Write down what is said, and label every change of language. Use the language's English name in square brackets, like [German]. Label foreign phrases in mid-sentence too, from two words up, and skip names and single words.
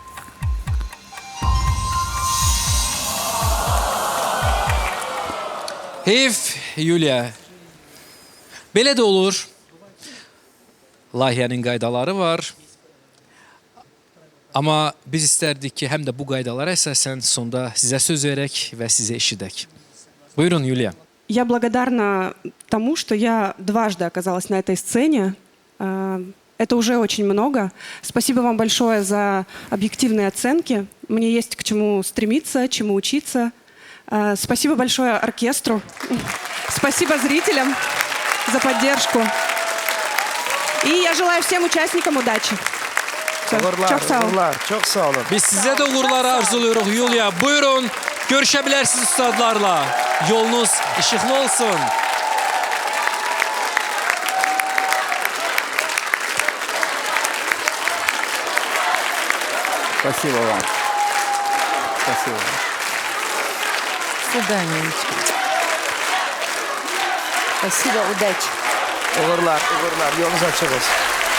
[Azerbaijani] Heyf, Yuliya. Belə də olur. Layihənin qaydaları var. Amma biz istərdik ki, həm də bu qaydalara əsasən sonda sizə söz verək və sizə eşidək. Buyurun, Yuliya. [Russian] Я благодарна тому, что я дважды оказалась на этой сцене. Это уже очень много. Спасибо вам большое за объективные оценки. Мне есть к чему стремиться, чему учиться. Спасибо большое оркестру. Спасибо зрителям за поддержку. И я желаю всем участникам удачи. [Azerbaijani] Uğurlar, çox sağ olun. Biz sizə də uğurlar arzuluyoruz, Yuliya. Buyurun, görüşə bilərsiniz ustadlarla. Yolunuz işıqlı olsun. [Russian] Спасибо вам. Спасибо. Свидание. Спасибо, удачи. [Azerbaijani] Uğurlar, yolunuz açıq olsun.